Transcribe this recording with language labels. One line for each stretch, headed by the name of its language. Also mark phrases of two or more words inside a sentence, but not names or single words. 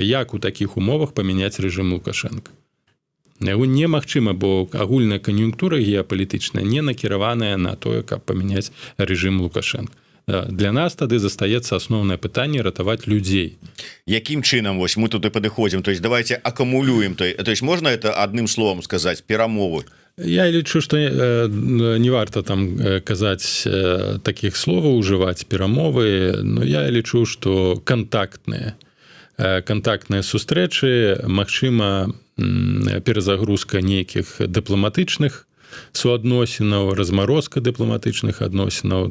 Belarusian: Як у такіх умовах памяняць рэжым Лукашенка? Немагчыма, бо агульная кан'юнктура геапалітычная не накіраваная на тое, каб памяняць рэжым Лукашенка. Для нас тады застаецца асноўнае пытанне ратаваць людзей. Якім чынам вось мы тут і падыходзім,
Russian: то есть давайте акумулюем, то есть можна это адным словом сказаць, перамовы?
Belarusian: Я лічу, што не варта там казаць такіх словаў, ужываць перамовы, но я лічу, што кантактныя сустрэчы, магчыма, перазагрузка нейкіх дыпламатычных суадносінаў, размарозка дыпламатычных адносінаў.